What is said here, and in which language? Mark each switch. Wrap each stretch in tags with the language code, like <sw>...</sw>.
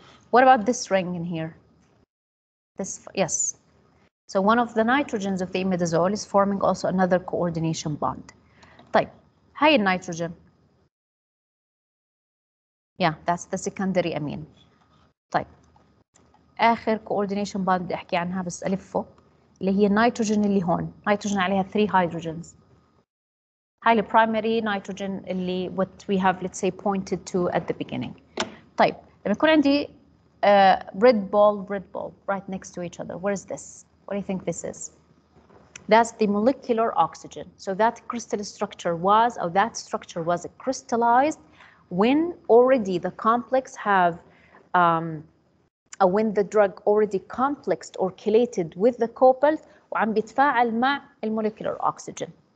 <en>What about this ring in here? This, yes. So one of the nitrogens of the imidazole is forming also another coordination bond.</en> <ar>طيب. هاي النيتروجين.</ar> <en>Yeah, that's the secondary amine.</en> <ar>طيب. آخر coordination bond بدي أحكي عنها بس ألفه اللي هي النيتروجين اللي هون. نيتروجين عليها 3 hydrogens. هاي البرايمري نيتروجين اللي</ar> <en>what we have let's say pointed to at the beginning.</en> <ar>طيب لما يكون عندي</ar> <en>red ball right next to each other, where is this? What do you think this is? That's the molecular oxygen. So that crystal structure was, or that structure was crystallized when already the complex have, when the drug already complexed or chelated with the cobalt</en> <ar>وعم بيتفاعل مع</ar> <en>molecular oxygen.</en>